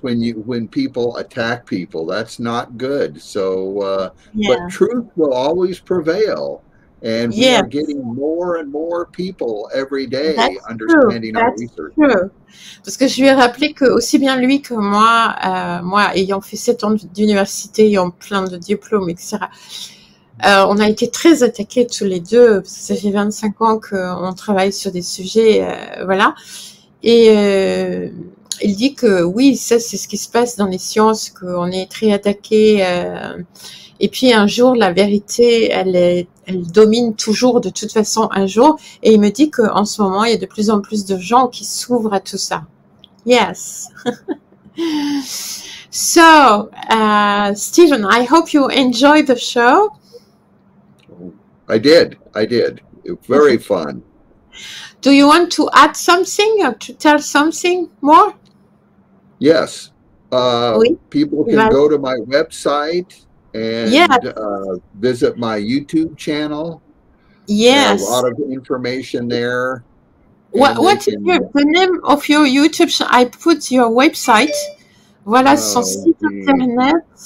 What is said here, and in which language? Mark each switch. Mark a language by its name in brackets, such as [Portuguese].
[English] When people attack people, that's not good. So, but truth will always prevail. And we are getting more and more people every day understanding our research. True. [French] Parce que je lui ai rappelé que aussi bien lui que moi, moi ayant fait 7 ans d'université, ayant plein de diplômes, etc., on a été très attaqués tous les deux, parce que ça fait 25 ans qu'on travaille sur des sujets, voilà. Et il dit que oui, ça c'est ce qui se passe dans les sciences, qu'on est très attaqués. Et puis un jour, la vérité, elle domine toujours de toute façon un jour. Et il me dit qu'en ce moment, il y a de plus en plus de gens qui s'ouvrent à tout ça. [English] Yes. So, Stephen, I hope you enjoyed the show. I did. It was very fun. Do you want to add something or to tell something more? Yes. People can go to my website and visit my YouTube channel. Yes. A lot of information there. What is the name of your YouTube channel? I put your website. [French] Voilà son site internet.